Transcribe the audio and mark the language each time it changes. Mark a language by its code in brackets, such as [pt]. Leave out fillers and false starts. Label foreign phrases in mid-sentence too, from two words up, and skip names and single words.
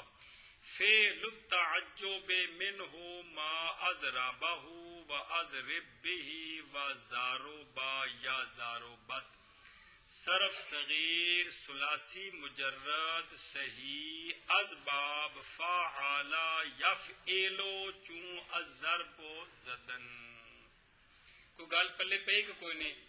[ar] فعل التعجب منہ ما اضربہ و اضرب بہ و ضربا یا ضربت. [fa] صرف صغیر ثلاثی مجرد صحیح از باب فعل یفعل چون الضرب زدن. [pa] کوئی گل پلے پئی کہ کوئی نہیں؟